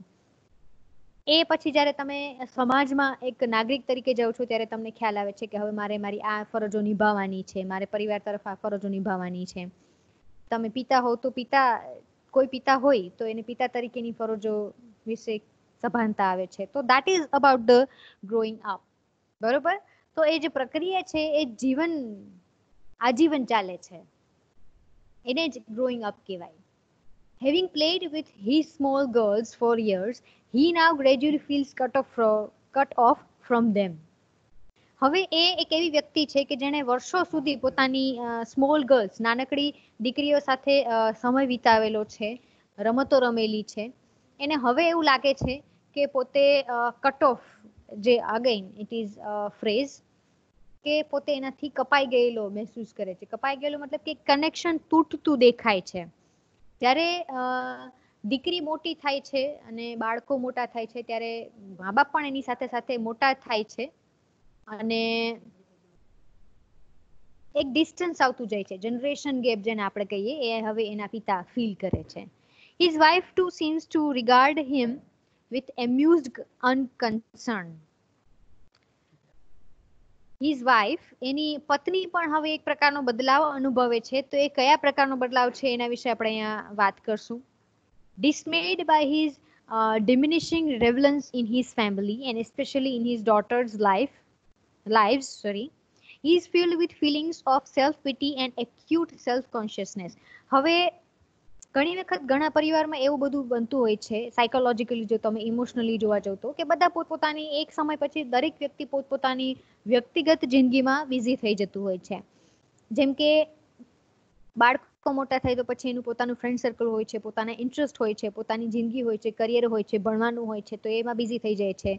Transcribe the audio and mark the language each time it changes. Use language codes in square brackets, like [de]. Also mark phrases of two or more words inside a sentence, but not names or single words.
[gu] એ પછી જ્યારે તમે સમાજમાં એક નાગરિક તરીકે જાઓ છો ત્યારે તમને ખ્યાલ આવે છે કે હવે મારે મારી આ ફરજો નિભાવવાની છે, મારે પરિવાર તરફ આ ફરજો નિભાવવાની છે. તમે પિતા હો તો કોઈ પિતા હોય તો એને પિતા તરીકેની ફરજો વિશે સભાનતા આવે છે. [en] તો that is about the growing up. [gu] બરોબર? તો એ જે પ્રક્રિયા છે એ આજીવન ચાલે છે, એને જ [en] growing up [gu] કહેવાય. [en] Having played with his small girls for years, he now gradually feels cut off from them. [gu] હવે એ એક એવી વ્યક્તિ છે કે જેણે વર્ષો સુધી પોતાની [en] small girls, [gu] નાનકડી દીકરીઓ સાથે સમય વિતાવેલો છે, રમતો રમેલી છે. એને હવે એવું લાગે છે કે પોતે [en] cut off, [gu] જે [en] again it is phrase, [gu] કે પોતે એનાથી કપાઈ ગયેલો મહેસૂસ કરે છે. કપાઈ ગયેલો મતલબ કે કનેક્શન તૂટતું દેખાય છે. જ્યારે દીકરી મોટી થાય છે અને બાળકો મોટા થાય છે ત્યારે મા બાપ પણ એની સાથે સાથે મોટા થાય છે અને એક ડિસ્ટન્સ આવતું જાય છે, [en] generation gap [gu] જેને આપણે કહીએ, એ હવે એના પિતા ફીલ કરે છે. [en] His wife too seems to regard him with amused unconcern. His wife, [gu] એની પત્ની પણ હવે એક પ્રકારનો બદલાવ અનુભવે છે. તો એ કયા પ્રકારનો બદલાવ છે એના વિશે આપણે અહીંયા વાત કરશું. [en] Dismayed by his diminishing relevance in his family and especially in his daughter's lives, he is filled with feelings of self-pity and acute self-consciousness. [gu] હવે ઘણી વખત ઘણા પરિવારમાં એવું બધું બનતું હોય છે, સાયકોલોજીકલી જો તમે ઇમોશનલી જોવા જાવ તો, કે બધા પોતપોતાની એક સમય પછી દરેક વ્યક્તિ પોતપોતાની વ્યક્તિગત જિંદગીમાં બિઝી થઈ જતું હોય છે. જેમ કે બાળકો મોટા થાય તો પછી એનું પોતાનું [en] friend circle [gu] હોય છે, પોતાના ઇન્ટરેસ્ટ હોય છે, પોતાની જિંદગી હોય છે, કરિયર હોય છે, ભણવાનું હોય છે, તો એમાં બિઝી થઈ જાય છે.